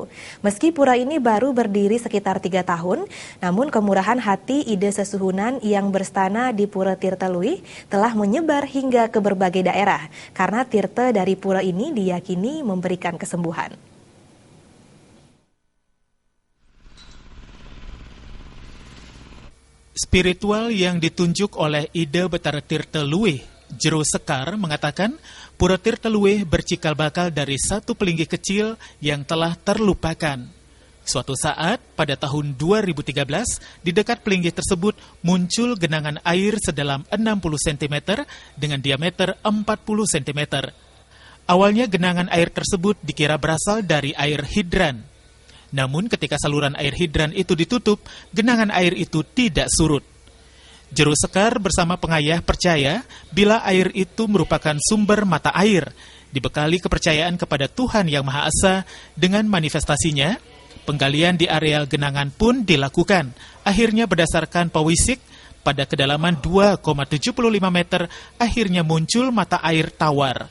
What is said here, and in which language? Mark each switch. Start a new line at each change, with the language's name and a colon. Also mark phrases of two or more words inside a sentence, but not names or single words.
Indonesian: Meski pura ini baru berdiri sekitar 3 tahun, namun kemurahan hati ide sesuhunan yang berstana di Pura Tirta Luwih telah menyebar hingga ke berbagai daerah, karena tirta dari pura ini diyakini memberikan kesembuhan. Spiritual yang ditunjuk oleh ide Betara Tirta Luwih, Jero Sekar, mengatakan Pura Tirta Luwih bercikal bakal dari satu pelinggih kecil yang telah terlupakan. Suatu saat, pada tahun 2013, di dekat pelinggih tersebut muncul genangan air sedalam 60 cm dengan diameter 40 cm. Awalnya genangan air tersebut dikira berasal dari air hidran. Namun ketika saluran air hidran itu ditutup, genangan air itu tidak surut. Jero Sekar bersama pengayah percaya bila air itu merupakan sumber mata air, dibekali kepercayaan kepada Tuhan Yang Maha Esa dengan manifestasinya, penggalian di areal genangan pun dilakukan. Akhirnya berdasarkan pewisik, pada kedalaman 2,75 meter, akhirnya muncul mata air tawar.